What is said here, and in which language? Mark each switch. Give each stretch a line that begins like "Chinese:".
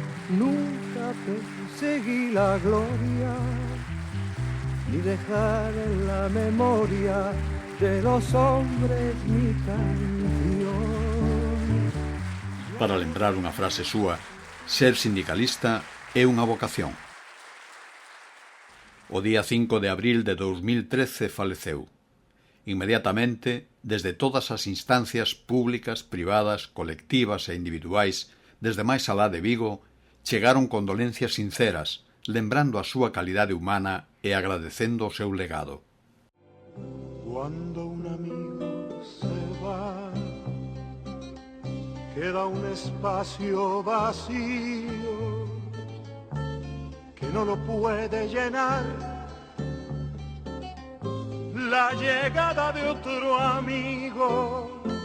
Spanish: Nunca perseguí la gloria, ni dejar en la memoria de los hombres mi canción.
Galician: Para lembrar unha frase súa, ser sindicalista é unha vocación. O día 5 de abril de 2013 faleceu. Inmediatamente, desde todas as instancias públicas, privadas, colectivas e individuais, desde máis alá de Vigo, chegaron condolencias sinceras, lembrando a súa calidade humana e agradecendo o seu legado.
Spanish: Cuando un amigo se va, queda un espacio vacío que no lo puede llenar la llegada de otro amigo.